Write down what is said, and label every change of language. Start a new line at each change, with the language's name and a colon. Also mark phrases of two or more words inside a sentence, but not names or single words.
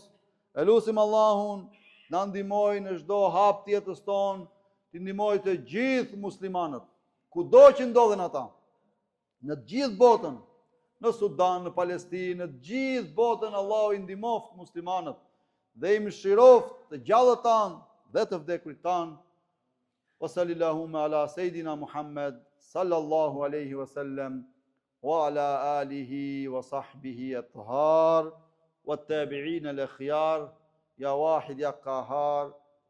Albanian: Lusim Allahun na ndihmoj në çdo hap të jetës tonë, të ndihmoj të gjithë muslimanët, kudo që ndodhen ata, në të gjithë botën, në Sudan, në Palestinë, në të gjithë botën, Allahu i ndihmoft muslimanët dhe i mëshiroft të gjallët tanë dhe të vdekurit tanë.
Arabic: وصلى الله على سيدنا محمد صلى الله عليه وسلم وعلى آله وصحبه الأطهار والتابعين الأخيار يا واحد يا قهار